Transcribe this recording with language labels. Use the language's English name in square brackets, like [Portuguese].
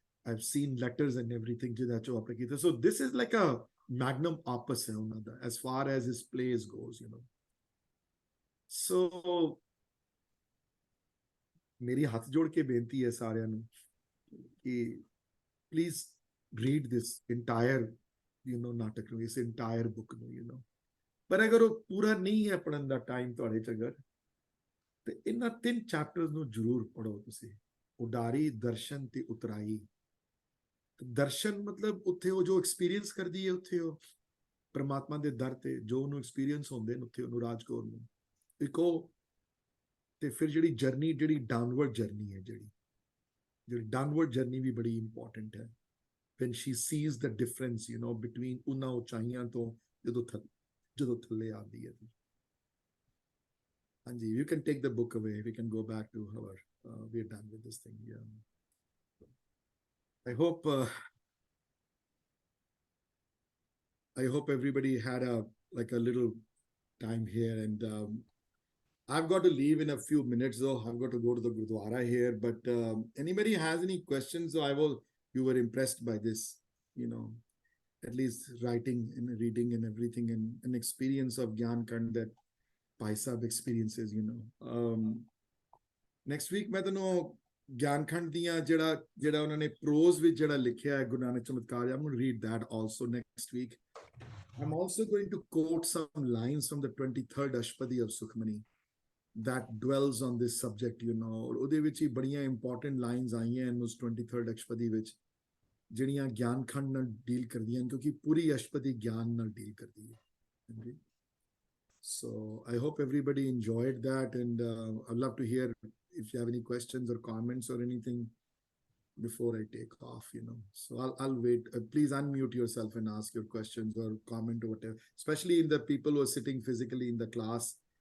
[English] I've seen letters and everything [Punjabi] ਜਿਹਦਾ 'ਚੋਂ ਆਪਣੇ ਕੀਤਾ। [English] So this is like a magnum opus [Punjabi] ਹੈ ਉਹਨਾਂ ਦਾ [English] as far as his plays goes, you know. [Punjabi] So ਮੇਰੀ ਹੱਥ ਜੋੜ ਕੇ ਬੇਨਤੀ ਹੈ ਸਾਰਿਆਂ ਨੂੰ ਕਿ [English] please read this entire, you know, [Punjabi] ਨਾਟਕ ਨੂੰ, ਇਸ entire book ਨੂੰ, you know. ਪਰ ਅਗਰ ਉਹ ਪੂਰਾ ਨਹੀਂ ਹੈ ਪੜ੍ਹਨ ਦਾ ਟਾਈਮ ਤੁਹਾਡੇ 'ਚ ਅਗਰ, ਤੇ ਇਹਨਾਂ ਤਿੰਨ ਚੈਪਟਰਸ ਨੂੰ ਜ਼ਰੂਰ ਪੜ੍ਹੋ ਤੁਸੀਂ, ਉਡਾਰੀ, ਦਰਸ਼ਨ ਤੇ ਉਤਰਾਈ। ਦਰਸ਼ਨ ਮਤਲਬ ਉੱਥੇ ਉਹ ਜੋ ਐਕਸਪੀਰੀਅੰਸ ਕਰਦੀ ਹੈ, ਉੱਥੇ ਉਹ ਪਰਮਾਤਮਾ ਦੇ ਦਰ ਤੇ ਜੋ ਉਹਨੂੰ ਐਕਸਪੀਰੀਅੰਸ ਹੁੰਦੇ ਨੇ ਉੱਥੇ ਉਹਨੂੰ ਰਾਜਕੌਰ ਨੂੰ ਇੱਕ ਉਹ, ਤੇ ਫਿਰ ਜਿਹੜੀ ਜਰਨੀ, ਜਿਹੜੀ ਡਾਊਨਵਰਡ ਜਰਨੀ ਹੈ, ਜਿਹੜੀ ਡਾਊਨਵਰਡ ਜਰਨੀ ਵੀ ਬੜੀ ਇੰਪੋਰਟੈਂਟ ਹੈ। [English] when she sees the difference, you know, between [Punjabi] ਉਹਨਾਂ ਉਚਾਈਆਂ ਤੋਂ ਜਦੋਂ ਥੱਲੇ ਆਉਂਦੀ ਹੈ। ਹਾਂਜੀ, [English] you can take the book away, we can go back to our we're done with this thing. Yeah, I hope everybody had a little time here, and I've got to leave in a few minutes though. I've got to go to the Gurdwara here, but anybody has any questions? You were impressed by this, you know, at least writing and reading and everything, and an experience of Gyan Kand that Bhai Sahib experiences, you know. [Punjabi] Next week मैं तैनूं ਗਿਆਨ ਖੰਡ ਦੀਆਂ ਜਿਹੜਾ ਉਹਨਾਂ ਨੇ prose ਵਿੱਚ ਜਿਹੜਾ ਲਿਖਿਆ ਹੈ ਗੁਰੂ ਨਾਨਕ ਚਮਤਕਾਰ, [English] I'm going to read that also next week. I'm also going to quote some lines from the 23rd Ashpadi of Sukhmani that dwells on this subject, you know. [Punjabi] ਉਹਦੇ ਵਿੱਚ ਹੀ ਬੜੀਆਂ important lines ਆਈਆਂ ਹਨ ਉਸ 23rd Ashpadi ਵਿੱਚ ਜਿਹੜੀਆਂ ਗਿਆਨ ਖੰਡ ਨਾਲ ਡੀਲ ਕਰਦੀਆਂ ਹਨ, ਕਿਉਂਕਿ ਪੂਰੀ ਅਸ਼ਪਦੀ ਗਿਆਨ ਨਾਲ ਡੀਲ ਕਰਦੀ ਹੈ। [English] So I hope everybody enjoyed that, and I'd love to hear if you have any questions or comments or anything before I take off, you know. So I'll wait. Please unmute yourself and ask your questions or comment or whatever, especially in the people who are sitting physically in the class.